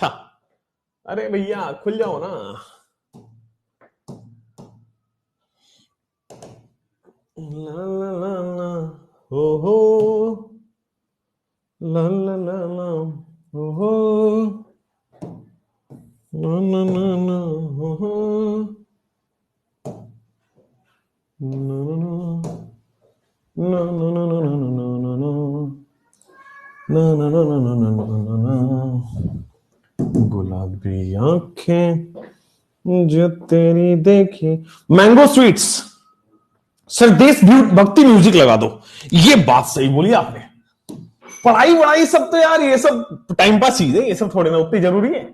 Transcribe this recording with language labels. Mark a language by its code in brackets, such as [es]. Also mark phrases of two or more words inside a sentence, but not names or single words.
[hi] अरे भैया खुल जाओ ना। ला ला ला ला हो हो, ला ला ला ला हो हो, ला ला ला ला हो हो, ला ला ला ला ला ला ला ला ला ला, गुलाबी आंखें जो तेरी देखी। [en] mango sweets. [hi] सर देश भक्ति म्यूजिक लगा दो। ये बात सही बोली आपने, पढ़ाई वढ़ाई सब तो यार ये सब टाइम पास चीज है, ये सब थोड़े ना उतनी जरूरी है।